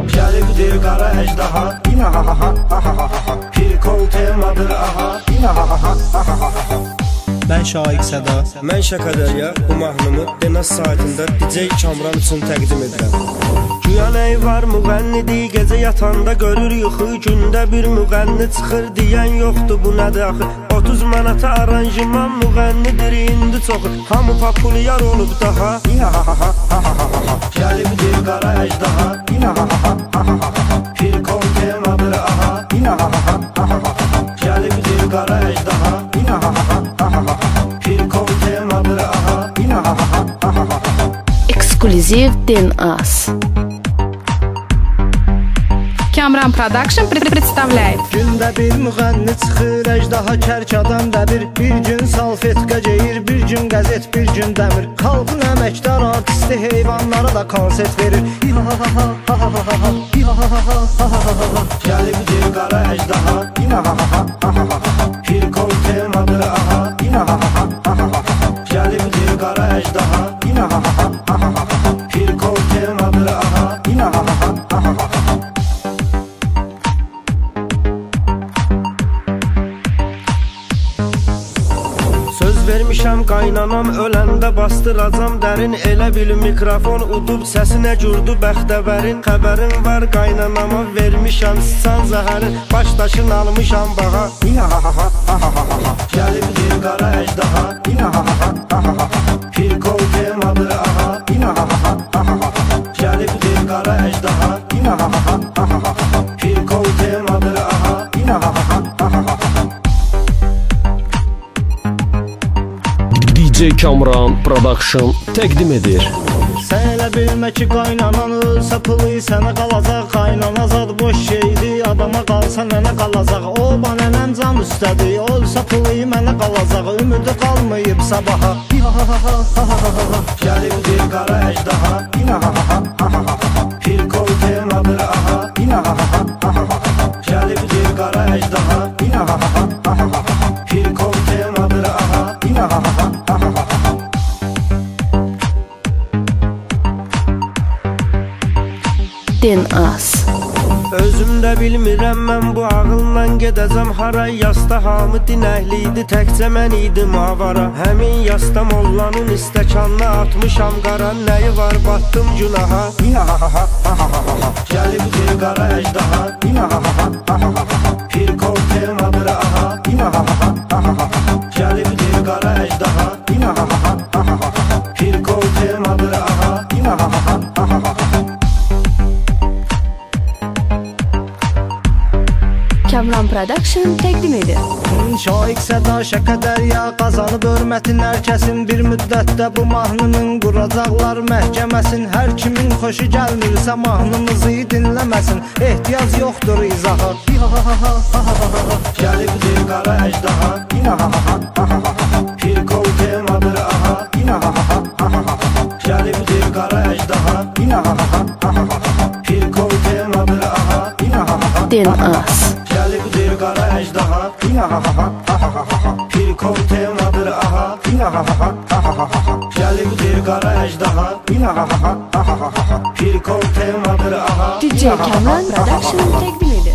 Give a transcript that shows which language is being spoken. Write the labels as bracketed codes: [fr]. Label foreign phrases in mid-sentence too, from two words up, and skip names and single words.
[az] Gəlibdir qara əjdaha, yine ha ha ha ha ha ha. Bir kol temadır aha, yine ha ha ha ha ha ha. Mən Şaiq Səda. Mən Şəkədərya bu mahnımı Denas saytında DJ Kamran üçün təqdim edirəm. Güya nəyi var müğənnidir, gecə yatanda görür yuxu, gündə bir müğənni çıxır deyən yoxdur, bu nədir axı? 30 manata aranjman müğənnidir indi çoxu, hamı populyar olub daha. Yine ha ha ha ha ha ha. Gəlibdir qara əjdaha, yine ha ha ha ha ha ha. Bir kol temadır aha, yine ha ha ha ha ha ha. Gəlibdir qara əjdaha, yine ha ha ha ha ha. Bir kol temadır aha, yine ha ha ha ha ha. [ru] Эксклюзив DNAS. Kamran Production представляет. [az] Gündə bir müğənni çıxır, əjdaha kərkadan dəbir. Bir gün salfetka geyir, bir gün qəzet, bir gün dəmir. Xalqın əməkdar artisti heyvanlara da konsert verir. Gəlibdir qara əjdaha, yine ha ha ha ha ha. Bir kol temadır aha, yine ha ha ha ha ha. Gəlibdir qara əjdaha, yine ha ha ha ha. Bir kol temadır aha, yine ha ha ha ha. Söz vermişəm qaynanam öləndə bastıracam dərin. Elə bil mikrofon udub səsinə gürdü bəxtəvərin. Xəbərin var qaynanama vermişəm sıçan zəhərin. Başdaşın almışam bağa, yine ha ha ha ha ha. Gəlibdir qara əjdaha, yine ha ha ha ha ha. Bir kol temadır aha, yine ha ha ha ha. Gəlibdir qara əjdaha, yine ha ha ha ha. Bir kol temadır aha, yine ha ha ha ha. DJ Kamran Production təqdim edir. Sən elə bilmə ki qaynanan ölsə pılı sənə qalacaq. Qaynana zad boş şeydi, adama qalsa nənə qalacaq. O nənəm can üstədir, ölsə pılı mənə qalacaq. Ümidi qalmayıb sabaha. Gəlibdir qara əjdaha, yine ha ha ha ha. Bir kol temadır aha, yine ha ha ha. Gəlibdir qara əjdaha, yine ha ha ha. Bir kol temadır aha, yine ha ha ha. DNAS. Özümdə bilmirəm mən bu ağılla gedəcəm hara. Yasta hamı dinəhliydi, təkcə mən idim avara. Həmin yasta mollanın istəkanına atmışam qara. Nəyi var batdım günaha, yine ha ha ha ha. Gəlibdir qara əjdaha, yine ha ha ha ha. Bir kol temadır aha, yine ha ha ha ha. Gəlibdir qara əjdaha, yine ha ha ha. Bir kol temadır aha, yine ha ha ha. Kamran Production təqdim edir. Şaiq Səda Şəkədərya qazanıb hörmətin hər kəsin. Bir müddətdə bu mahnının quracaqlar məhkəməsin. Hər kimin xoşu gəlmirsə mahnımızı dinləməsin. Ehtiyac yoxdur izaha. Gəlibdir qara əjdaha, yine ha ha ha. Bir kol temadır aha, yine ha ha ha. Gəlibdir qara əjdaha, yine ha ha ha. Bir kol temadır aha, yine ha ha. DNAS. Gəlibdir qara əjdaha, yine ha ha ha. Bir kol temadır aha, yine ha ha ha. Gəlibdir qara əjdaha, yine ha ha ha. Bir kol temadır aha, DJ Kamran Production təqdim edir.